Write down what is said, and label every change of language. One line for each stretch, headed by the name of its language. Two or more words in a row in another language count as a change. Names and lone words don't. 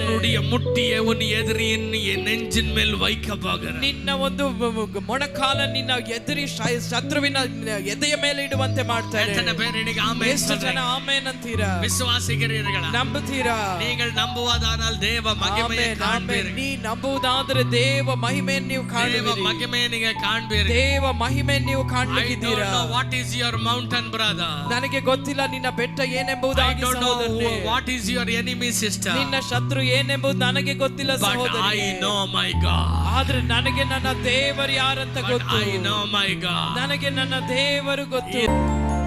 Tamil: உன்னுடைய முட்டியை உன் எதிரியின் நெஞ்சின் மேல் வைக்க பார்க்கிறேன்.
Kannada: ನಿನ್ನ ಒಂದು ಮೊಣಕಾಲ ನಿನ್ನ ಎದುರಿ ಶತ್ರುವಿನ ಎದೆಯ ಮೇಲೆ ಇಡುವಂತೆ ಮಾಡ್ತಾನೆ.
Tamil: எத்தனை பேர் இன்னைக்கு ஆமென்
Kannada: ಎಷ್ಟು ಜನ ಆಮೆನ್ ಅಂತೀರಾ?
Tamil: விசுவாசிக்கிறீர்களா?
Kannada: ನಂಬುತ್ತೀರಾ?
Tamil: நீங்கள் நம்புவதானால் தேவ மகிமையை காண்பீர்கள்.
Kannada: ನೀ ನಂಬುವುದಾದ್ರೆ ದೇವ ಮಹಿಮೆಯನ್ನು ನೀವು
Tamil: தேவ
Kannada: ಕಾಣುವಿರಿ.
Tamil: மகிமையை நீங்க காண்பீர்கள்.
Kannada: ದೇವ ಮಹಿಮೆಯನ್ನು ನೀವು
English: I don't
Kannada: ಕಾಣಲಿದ್ದೀರಾ?
English: know what is your mountain, brother.
Kannada: ನನಗೆ ಗೊತ್ತಿಲ್ಲ ನಿನ್ನ ಬೆಟ್ಟ
English: I
Kannada: ಏನೆಂಬುದಾಗಿ
English: don't know
Kannada: ಸಹೋದರನೇ.
English: what is your enemy, sister.
Kannada: ನಿನ್ನ ಶತ್ರು ಏನೆಂಬುದು ನನಗೆ ಗೊತ್ತಿಲ್ಲ
English: But
Kannada: ಸಹೋದರಿ.
English: I know my God.
Kannada: ಆದ್ರೆ ನನಗೆ ನನ್ನ ದೇವರು ಯಾರಂತ
English: But
Kannada: ಗೊತ್ತು.
English: I know my God.
Kannada: ನನಗೆ ನನ್ನ ದೇವರು ಗೊತ್ತು.